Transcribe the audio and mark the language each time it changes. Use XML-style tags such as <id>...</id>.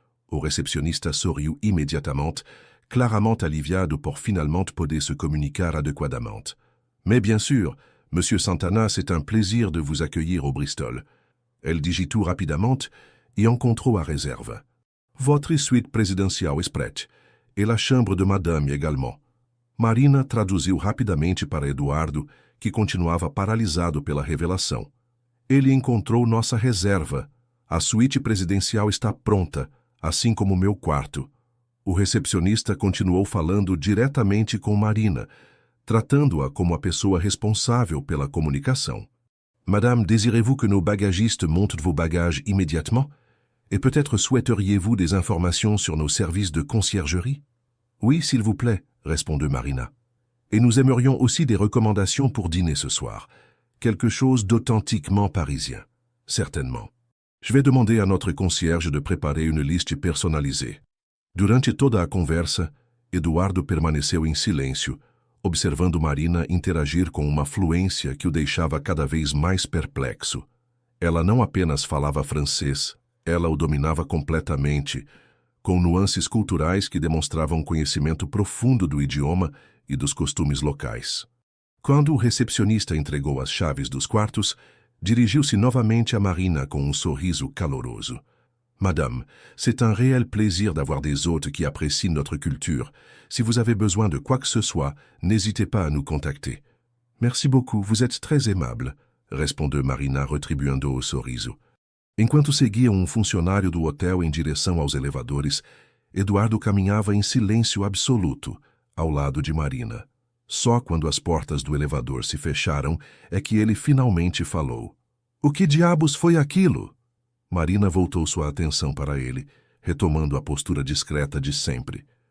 <pt>O recepcionista sorriu imediatamente, claramente aliviado por finalmente poder se comunicar adequadamente.</pt> <fr>Mais bien sûr, Monsieur Santana, c'est un plaisir de vous accueillir au Bristol.</fr> <pt>Elle digitou rapidamente e encontrou a réserve.</pt> <fr>Votre suite présidentielle est prête, et la chambre de madame également.</fr> <pt>Marina traduziu rapidamente para Eduardo, que continuava paralisado pela revelação. Ele encontrou nossa reserva. A suíte presidencial está pronta, assim como meu quarto. O recepcionista continuou falando diretamente com Marina, tratando-a como a pessoa responsável pela comunicação.</pt> <fr>Madame, désirez-vous que nos bagagistes montent vos bagages immédiatement? Et peut-être souhaiteriez-vous des informations sur nos services de conciergerie? Oui, s'il vous plaît, répondit Marina. Et nous aimerions aussi des recommandations pour dîner ce soir. Quelque chose d'authentiquement parisien. Certainement. Je vais demander à notre concierge de préparer une liste personnalisée.</fr> <pt>Durante toda a conversa, Eduardo permaneceu em silêncio, observando Marina interagir com uma fluência que o deixava cada vez mais perplexo. Ela não apenas falava francês, ela o dominava completamente, com nuances culturais que demonstravam conhecimento profundo do idioma e dos costumes locais. Quando o recepcionista entregou as chaves dos quartos, dirigiu-se novamente a Marina com um sorriso caloroso.</pt> <fr>Madame, c'est un réel plaisir d'avoir des hôtes qui apprécient notre culture. Si vous avez besoin de quoi que ce soit, n'hésitez pas à nous contacter. Merci beaucoup, vous êtes très aimable,</fr> <pt>respondeu Marina, retribuindo o sorriso. Enquanto seguia um funcionário do hotel em direção aos elevadores, Eduardo caminhava em silêncio absoluto, ao lado de Marina. Só quando as portas do elevador se fecharam é que ele finalmente falou. O que diabos foi aquilo? Marina voltou sua atenção para ele, retomando a postura discreta de sempre.</pt>